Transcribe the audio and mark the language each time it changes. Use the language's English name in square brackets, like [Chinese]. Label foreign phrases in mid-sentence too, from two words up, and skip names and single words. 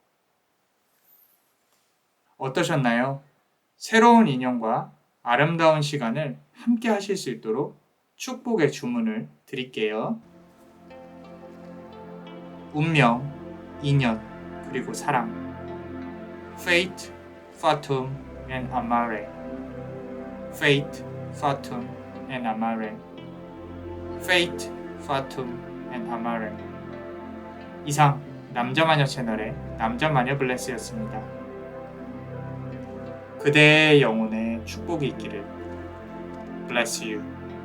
[Korean] 어떠셨나요? 새로운 인연과 아름다운 시간을 함께 하실 수 있도록 축복의 주문을 드릴게요. 운명, 인연, 그리고 사랑. [English] Fate, Fatum, and Amare. Fate, Fatum, and Amare. Fate, Fatum, and Amare. [Korean] 이상 남자마녀 채널의 남자마녀 블레스였습니다. 그대의 영혼에 축복이 있기를. [English] Bless you.